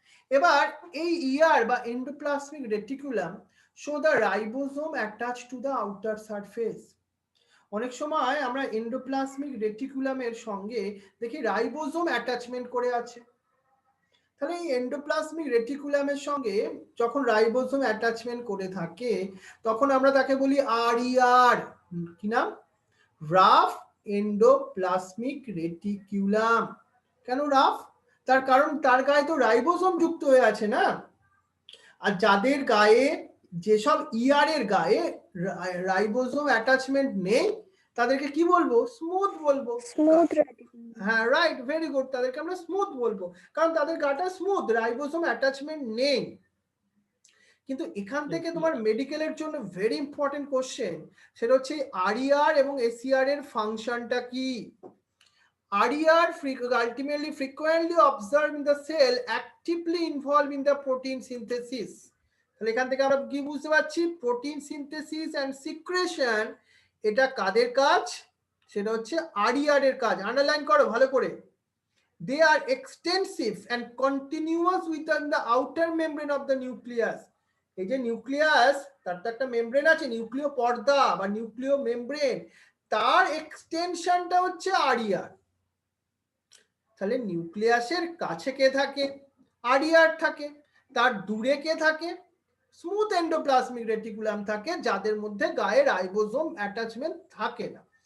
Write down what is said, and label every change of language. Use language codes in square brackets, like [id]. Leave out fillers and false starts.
[bn] এবার এই [en] ER বা endoplasmic reticulum show the ribosome attached to the outer surface. [bn] অনেক সময় আমরা এন্ডোপ্লাজমিক রেটিকুলামের সঙ্গে দেখি রাইবোজোম অ্যাটাচমেন্ট করে আছে। তাহলে এই এন্ডোপ্লাজমিক রেটিকুলামের সঙ্গে যখন রাইবোজোম অ্যাটাচমেন্ট করে থাকে তখন আমরা তাকে বলি আরইআর। কি নাম? Rough endoplasmic reticulum. কেন রাফ? তার কারণ তার গায়ে তো রাইবোজোম যুক্ত হয়ে আছে না। আর যাদের গায়ে, যেসব ইয়ারের গায়ে রাইবোজোম অ্যাটাচমেন্ট নেই তাদেরকে কি বলবো? স্মুথ বলবো। স্মুথ হ্যাঁ, রাইট, ভেরি গুড, তাদেরকে আমরা স্মুথ বলবো কারণ তাদের গাটা স্মুথ, রাইবোসোম অ্যাটাচমেন্ট নেই। কিন্তু এখান থেকে তোমার মেডিকেলের জন্য ভেরি ইম্পর্টেন্ট কোশ্চেন, সেটা হচ্ছে আরইআর এবং এসইআর এর ফাংশনটা কি। [en] RER ultimately frequently observed in the cell actively involved in the protein synthesis. [bn] তাহলে এখান থেকে আমরা কি বুঝতে পারছি? প্রোটিন সিনথেসিস এন্ড সিক্রেশন এটা কাদের কাজ? সেটা হচ্ছে RER এর কাজ। আন্ডারলাইন করো ভালো করে। [en] They are extensive and continuous within the outer membrane of the nucleus. [bn] এই যে নিউক্লিয়াস, তার তো একটা মেমব্রেন আছে, নিউক্লিয় পর্দা বা নিউক্লিয় মেমব্রেন, তার এক্সটেনশনটা হচ্ছে RER। তাহলে নিউক্লিয়াসের কাছে কে থাকে? RER থাকে। তার দূরে কে থাকে? স্মুথ এন্ডোপ্লাজমিক রেটিকুলাম থাকে, যাদের মধ্যে গায়ে রাইবোসোম অ্যাটাচমেন্ট থাকে না।